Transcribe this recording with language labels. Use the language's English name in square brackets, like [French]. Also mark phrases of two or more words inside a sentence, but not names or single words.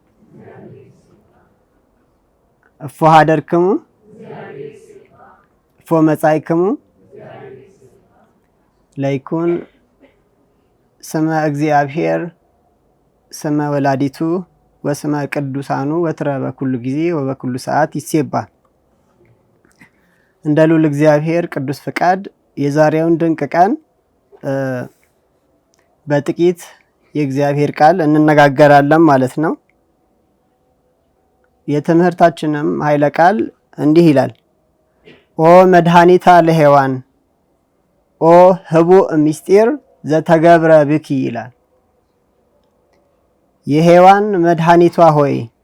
[Geez] እፎ ሀደርክሙ እፎ መጻእክሙ ለይኩን ስመ እግዚአብሔር ስመ ወላዲቱ ወስመ ቅዱሳኑ ወትረ በኩሉ ጊዜ ወበኩሉ ሰዓት ይሴባል። [Amharic] እንደ ልዑል እግዚአብሔር ቅዱስ ፍቃድ የዛሬውን ድንቅ ቀን በጥቂት የእግዚአብሔር ቃል እንነጋገራለን ማለት ነው። የትምህርታችንም ኃይለ ቃል እንዲህ ይላል። [Geez] ኦ መድኃኒታ ለሔዋን ኦ ህቡእ ምስጢር ዘተገብረ ብኪ [Amharic] ይላል። የሔዋን መድኃኒቷ ሆይ